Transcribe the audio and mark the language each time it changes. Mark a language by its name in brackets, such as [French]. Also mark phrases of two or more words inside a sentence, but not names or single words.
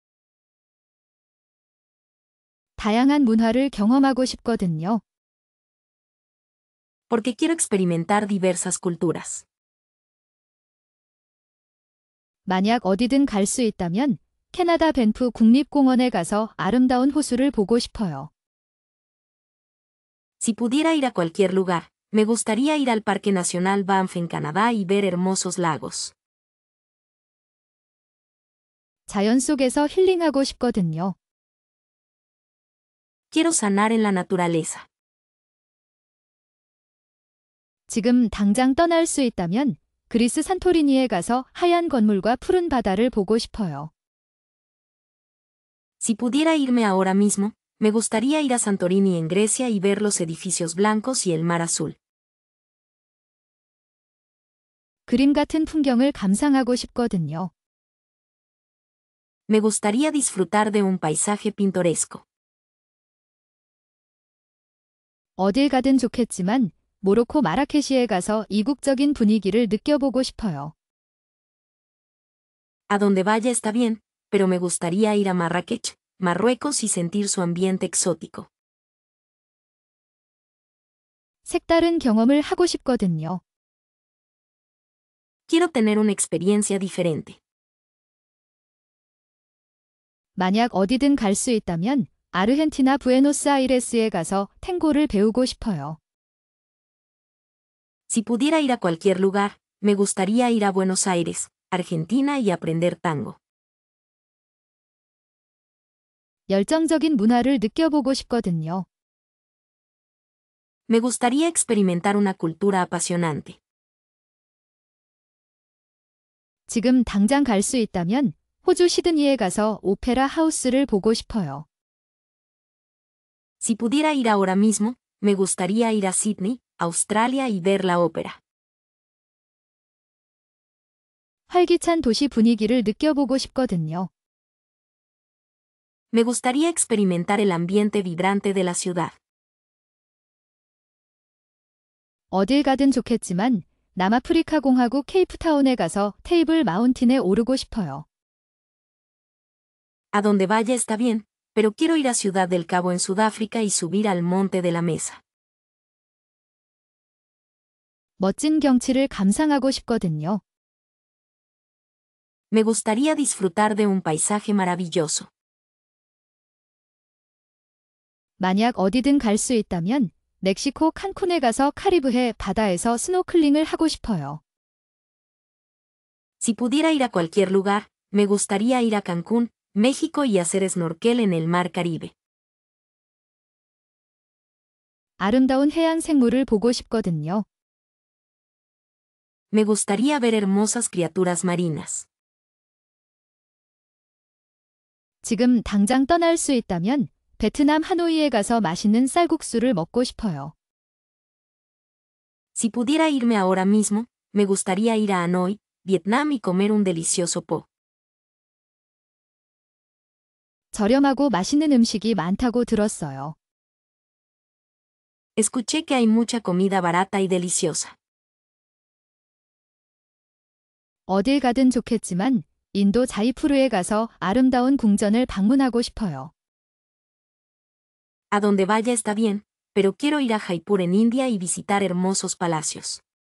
[Korean] 다양한 문화를 경험하고 싶거든요. [Spanish] Porque quiero experimentar diversas culturas. [Korean] 만약 어디든 갈 수 있다면 캐나다 밴프 국립공원에 가서 아름다운 호수를 보고 싶어요. [Spanish] Si pudiera ir a cualquier lugar, me gustaría ir al Parque Nacional Banff en Canadá y ver hermosos lagos. [Korean] 자연 속에서 힐링하고 싶거든요. [Spanish] Quiero sanar en la naturaleza. [Korean] 지금 당장 떠날 수 있다면 그리스 산토리니에 가서 하얀 건물과 푸른 바다를 보고 싶어요. [Spanish] Si pudiera irme ahora mismo, me gustaría ir a Santorini en Grecia y ver los edificios blancos y el mar azul. [Korean] 그림 같은 풍경을 감상하고 싶거든요. [Spanish] Me gustaría disfrutar de un paisaje pintoresco. [Korean] 어딜 가든 좋겠지만 모로코 마라케시에 가서 이국적인 분위기를 느껴보고 싶어요. [Spanish] A donde vaya está bien, pero me gustaría ir a Marrakech, Marruecos y sentir su ambiente exótico. [Korean] 색다른 경험을 하고 싶거든요. [Spanish] Quiero tener una experiencia diferente. [Korean] 만약 어디든 갈 수 있다면 아르헨티나 부에노스아이레스에 가서 탱고를 배우고 싶어요. [Spanish] Si pudiera ir a cualquier lugar, me gustaría ir a Buenos Aires, Argentina y aprender tango. [Korean] 열정적인 문화를 느껴보고 싶거든요. [Spanish] Me gustaría experimentar una cultura apasionante. [Korean] 지금 당장 갈 수 있다면 호주 시드니에 가서 오페라 하우스를 보고 싶어요. [Spanish] Si pudiera ir ahora mismo, me gustaría ir a Sydney, Australia y ver la ópera. [Korean] 활기찬 도시 분위기를 느껴보고 싶거든요. [Spanish] Me gustaría experimentar el ambiente vibrante de la ciudad. [Korean] 어딜 가든 좋겠지만 남아프리카 공화국 케이프타운에 가서 테이블 마운틴에 오르고 싶어요. [Spanish] A donde vaya está bien, pero quiero ir a Ciudad del Cabo en Sudáfrica y subir al monte de la mesa. [Korean] 멋진 경치를 감상하고 싶거든요. [Spanish] Me gustaría disfrutar de un paisaje maravilloso. [Korean] 만약 어디든 갈 수 있다면 멕시코 칸쿤에 가서 카리브해 바다에서 스노클링을 하고 싶어요. [Spanish] Si pudiera ir a cualquier lugar, me gustaría ir a Cancún, México y hacer snorkel en el mar Caribe. [Korean] 아름다운 해양 생물을 보고 싶거든요. [Spanish] Me gustaría ver hermosas criaturas marinas. [Korean] 지금 당장 떠날 수 있다면 베트남 하노이에 가서 맛있는 쌀국수를 먹고 싶어요. [Spanish] Si pudiera irme ahora mismo, me gustaría ir a Hanoi, Vietnam y comer un delicioso po. [Korean] 저렴하고 맛있는 음식이 많다고 들었어요. [Spanish] Escuché que hay mucha comida barata y deliciosa. [Korean] 어딜 가든 좋겠지만 인도 자이푸르에 가서 아름다운 궁전을 방문하고 싶어요. [Spanish] A donde vaya está bien, pero quiero ir a Jaipur en India y visitar hermosos palacios.